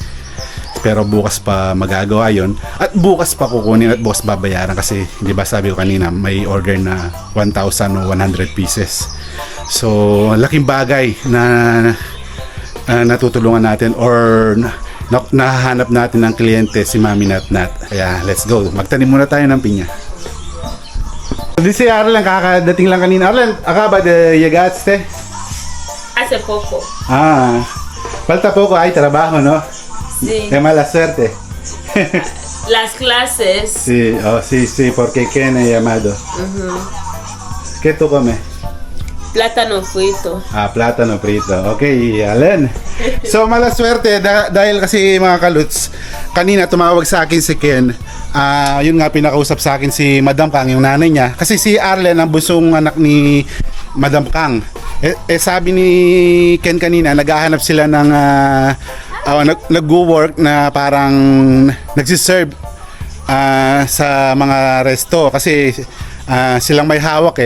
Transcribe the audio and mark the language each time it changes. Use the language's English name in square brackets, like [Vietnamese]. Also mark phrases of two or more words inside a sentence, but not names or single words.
[Filipino] Pero bukas pa magagawa yon at bukas pa kukunin at bukas babayaran kasi di ba sabi ko kanina may order na 1,100 pieces. So laking bagay na natutulungan natin or nahahanap natin ng kliyente si Mami Nat. Kaya [English] let's go. [Filipino] Magtanim muna tayo ng pinya. Di si Arlen, kakadating lang kanina. Arlen, [Spanish] acaba de llegaste? Hace poco. Falta poco, hay trabajo, ¿no? Sí. Qué mala suerte. Las clases. Sí, sí, porque Ken he llamado. ¿Qué tú comes? Plátano frito. Plátano frito. [Filipino] Okay, Allen. So, mala swerte dahil kasi mga kaluts, kanina tumawag sa akin si Ken. Yun nga pinakausap sa akin si Madam Kang, yung nanay niya. Kasi si Arlen ang busong anak ni Madam Kang. Sabi ni Ken kanina, naghahanap sila ng nag-work na parang nagsiserve sa mga resto kasi silang may hawak eh.